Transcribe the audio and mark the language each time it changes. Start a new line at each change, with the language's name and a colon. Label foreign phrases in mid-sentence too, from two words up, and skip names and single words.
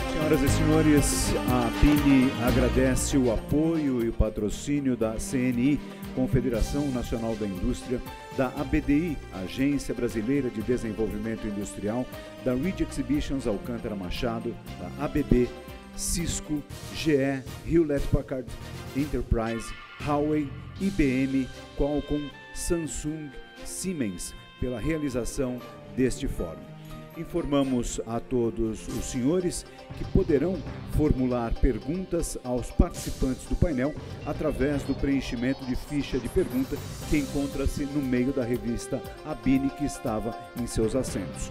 Portuguese: Senhoras e senhores, a BINI agradece o apoio e o patrocínio da CNI, Confederação Nacional da Indústria, da ABDI, Agência Brasileira de Desenvolvimento Industrial, da Ridge Exhibitions Alcântara Machado, da ABB, Cisco, GE, Hewlett-Packard Enterprise, Huawei, IBM, Qualcomm, Samsung, Siemens, pela realização deste fórum. Informamos a todos os senhores que poderão formular perguntas aos participantes do painel através do preenchimento de ficha de pergunta que encontra-se no meio da revista ABINI que estava em seus assentos.